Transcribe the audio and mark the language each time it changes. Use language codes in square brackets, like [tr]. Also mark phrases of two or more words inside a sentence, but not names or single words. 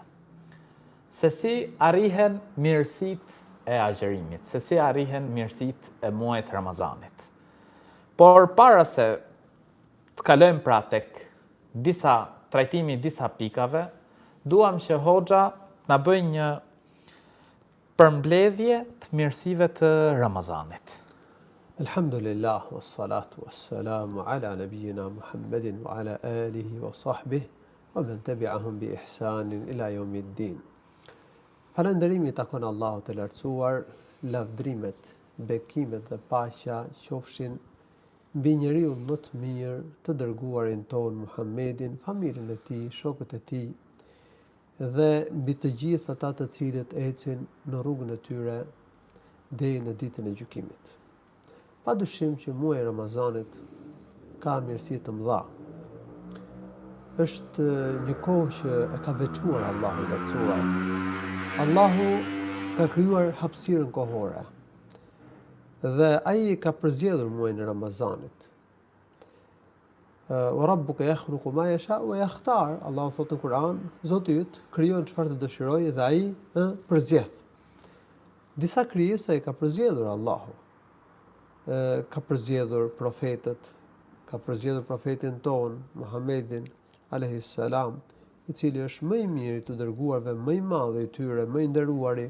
[sq] Se si arrihen mirësitë e agjerimit, se si arrihen mirësitë e muajit Ramazanit. Por para se të kalojmë pra tek trajtimi i disa pikave, duam që Hoxha na bëjë një përmbledhje të mirësive të Ramazanit. [ar] الحمد لله، والصلاة والسلام على نبينا محمد وعلى آله وصحبه ومن تبعهم بإحسان إلى يوم الدين. [sq] Falënderimi takon Allahut të lartësuar, lavdrimet, bekimet dhe paqja qofshin mbi njeriu më të mirë, të dërguarin ton Muhammedin, familjen e tij, shokët e tij dhe mbi të gjithë ata të cilët ecin në rrugën e tyre deri në ditën e gjykimit. Padyshim që muaji i Ramazanit ka mirësi të mëdha. Është një kohë që e ka veçuar Allahu i lartësuar. Allahu ka krijuar hapësirën kohore. Dhe ai ka përzgjedhur muajin e Ramazanit. [ar] وربك يخلق ما يشاء ويختار. [sq] Allahu thotë në Kur'an, Zoti yt krijon çfarë të dëshirojë dhe ai përzgjedh. Disa krijesa i ka përzgjedhur Allahu. Ka përzgjedhur profetët, ka përzgjedhur profetin ton Muhammedin [ar] عليه السلام, [sq] i cili është më i miri të dërguarve, më i madh i tyre, më i nderuari.